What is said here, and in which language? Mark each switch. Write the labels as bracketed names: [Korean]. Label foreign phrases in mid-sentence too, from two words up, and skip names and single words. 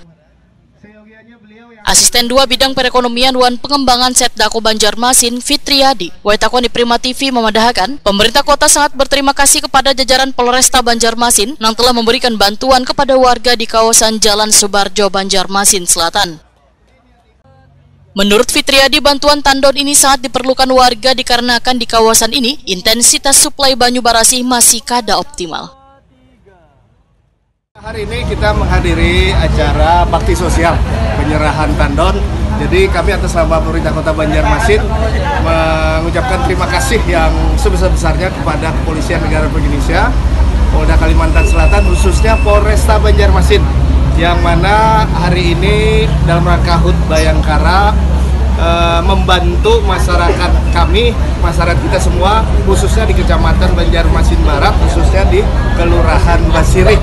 [Indonesian] Asisten 2 Bidang Perekonomian Wan Pengembangan Setdako Banjarmasin, Fitriadi, Waitakon di Prima TV memadahkan, pemerintah kota sangat berterima kasih kepada jajaran Polresta Banjarmasin yang telah memberikan bantuan kepada warga di kawasan Jalan Subarjo, Banjarmasin Selatan. Menurut Fitriadi, bantuan tandon ini sangat diperlukan warga dikarenakan di kawasan ini intensitas suplai [Banjar] banyu barasih [Indonesian] masih kada optimal. Hari ini kita menghadiri acara bakti sosial penyerahan tandon. Jadi kami atas nama pemerintah Kota Banjarmasin mengucapkan terima kasih yang sebesar-besarnya kepada Kepolisian Negara Republik Indonesia, Polda Kalimantan Selatan, khususnya Polresta Banjarmasin, yang mana hari ini dalam rangka HUT Bayangkara membantu masyarakat kami, masyarakat kita semua, khususnya di Kecamatan Banjarmasin Barat, khususnya di Kelurahan Basiri.